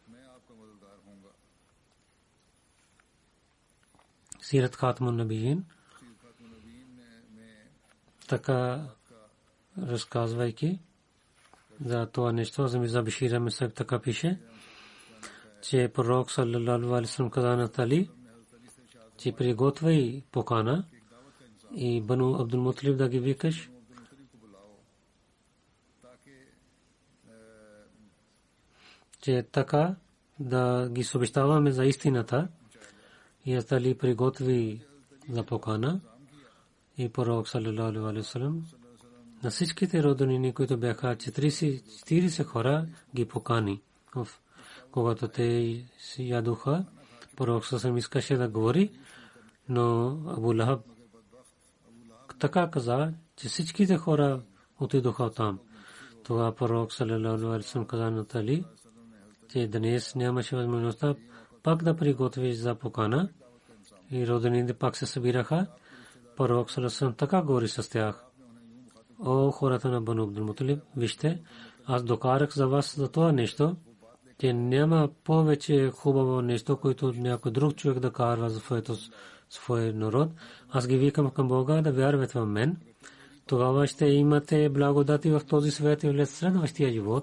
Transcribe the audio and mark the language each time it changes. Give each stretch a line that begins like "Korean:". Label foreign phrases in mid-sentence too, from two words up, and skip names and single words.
Bulgarian: Сират Хатмун Набиин, така разказвайки за това нещо, за Мирза Башир Ахмед Сахиб така пише, че пророк
Arabic: صلى الله عليه وسلم
Bulgarian: каза на Али, че приготвяй покана и Бану Абдул Муталиб да ги викаш. Че така да ги съобщаваме за истината. И Али приготви за покана и пророк
Arabic: صلى الله عليه وسلم
Bulgarian: на всичките роднини, които бяха 40 хора, ги покани. Когато те си ядоха, пророк саллаллаху искаше да говори, но Абу Лахаб така каза, че всичките хора отидоха там. Това пророк
Arabic: صلى الله عليه وسلم
Bulgarian: каза на Али, че днес нямаше възможността пак да приготвиш за покана и роднините пак се събираха. Пророк
Arabic: صلى الله عليه وسلم
Bulgarian: така говори с тях. О хората на Бану Абдул Муталиб, вижте, аз докарах за вас за това нещо, че няма повече хубаво нещо, което някой друг човек да карва за своя народ. Аз ги викам към Бога да вярват в мен. Тогава ще имате благодати в този свят и в следващия живот.